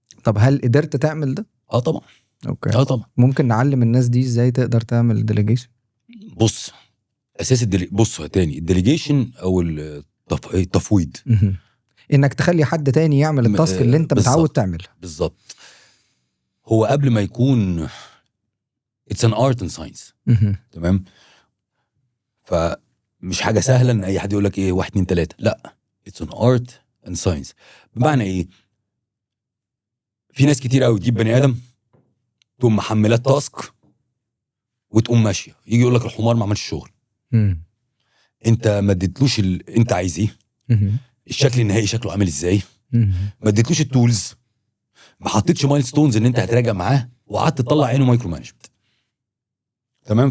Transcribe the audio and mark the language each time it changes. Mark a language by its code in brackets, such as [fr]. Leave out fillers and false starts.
[ar] طب هل قدرت تعمل ده؟ طبعا. طبعا. ممكن نعلم الناس دي ازاي تقدر تعمل ديليجيشن؟ بص اساس بص تاني الديليجيشن او التفويض. انك تخلي حد تاني يعمل التاسك اللي انت متعود تعملها. بالظبط. هو قبل ما يكون [en] it's an art and science. [ar] تمام. فمش حاجه سهله ان اي حد يقول لك ايه 1 2 3. [en] لا it's an art and science. [ar] بمعنى ايه؟ في ناس كتير قوي تجيب بني ادم تقوم محملات تاسك وتقوم ماشيه، يجي يقول لك الحمار ما عملش الشغل. انت ما اديتلوش انت عايز ايه، الشكل النهائي شكله عامل ازاي، ما اديتلوش التولز، ما حطيتش مايلستونز ان انت هتراجع معاه، وقعدت تطلع عينه مايكرو مانجمنت. تمام.